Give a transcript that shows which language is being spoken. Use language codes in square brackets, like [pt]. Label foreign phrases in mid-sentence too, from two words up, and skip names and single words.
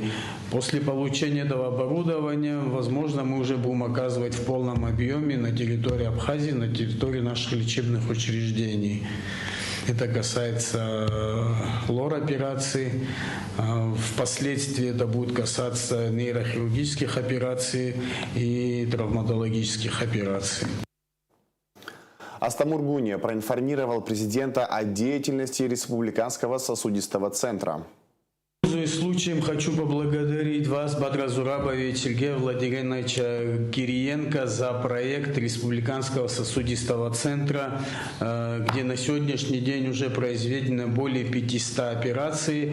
[ru] После получения этого оборудования, возможно, мы уже будем оказывать в полном объеме на территории Абхазии, на территории наших лечебных учреждений. Это касается лор-операций. Впоследствии это будет касаться нейрохирургических операций и травматологических операций. Астамур Гуния проинформировал президента о деятельности Республиканского сосудистого центра. Пользуясь случаем, хочу поблагодарить вас, Бадраз Зурабович, Сергея Владимировича Кириенко, за проект Республиканского сосудистого центра, где на сегодняшний день уже произведено более 500 операций.